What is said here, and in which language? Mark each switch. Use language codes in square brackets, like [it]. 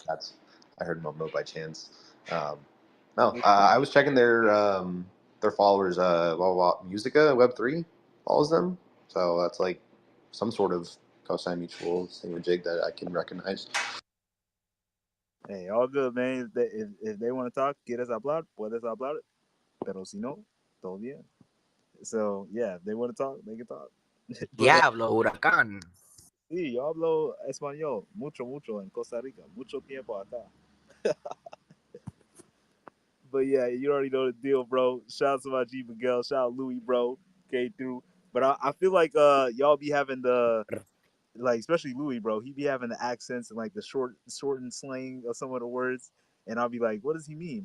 [en] that's. I heard Momo by chance. Um, no, I was checking their followers. Musica Web3 follows them, so that's like some sort of cosine mutual thingamajig that I can recognize. Hey, all good, man. If they want to talk, [es] quieres hablar, puedes hablar. Pero si no, todo bien. [en] So yeah, if they want to talk, they can talk. But [es] Diablo, huracán. sí, yo hablo español mucho en Costa Rica, mucho tiempo acá. [en] But yeah, you already know the deal, bro. Shout out to my G Miguel. Shout out Louis, bro. Came through. But I feel like y'all be having the like, especially Louis, bro. He be having the accents and like the shortened slang of some of the words, and I'll be like, what does he mean?